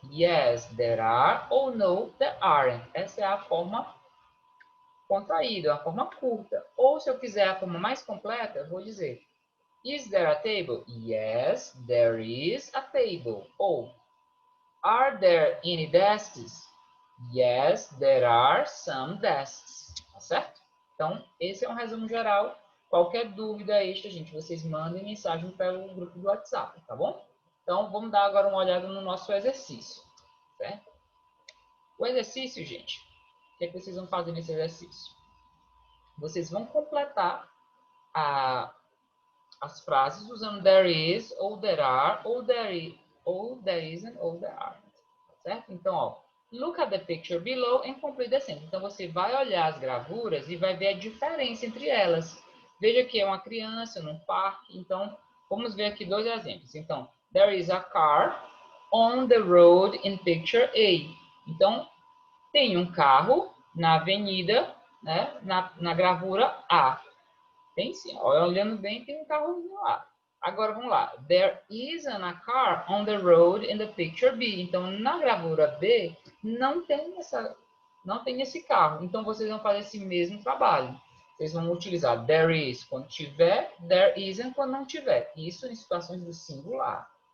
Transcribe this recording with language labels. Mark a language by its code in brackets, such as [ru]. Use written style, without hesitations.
[en] Yes, there are, ou no, there aren't. [pt] Essa é a forma contraída, a forma curta. Ou se eu quiser a forma mais completa, eu vou dizer [en] is there a table? Yes, there is a table. Ou are there any desks? Yes, there are some desks. [pt] Tá certo? Então, esse é um resumo geral. Qualquer dúvida extra, gente, vocês mandem mensagem pelo grupo do WhatsApp, tá bom? Então, vamos dar agora uma olhada no nosso exercício, certo? O exercício, gente, o que é que vocês vão fazer nesse exercício? Vocês vão completar as frases usando there is, ou there are, ou there isn't, ou there aren't. Certo? [en] Então, ó, look at the picture below and complete the sentence. [pt] Então, você vai olhar as gravuras e vai ver a diferença entre elas. Veja que é uma criança num parque. Então, vamos ver aqui dois exemplos. [en] Então, there is a car on the road in picture A. [pt] Então, tem um carro na avenida, né, na gravura A. Tem sim. Olhando bem, tem um carrozinho lá. Agora, vamos lá. [en] There isn't a car on the road in the picture B. [pt] Então, na gravura B, não tem esse carro. Então, vocês vão fazer esse mesmo trabalho. Vocês vão utilizar there is quando tiver, there isn't quando não tiver. Isso em situações do singular.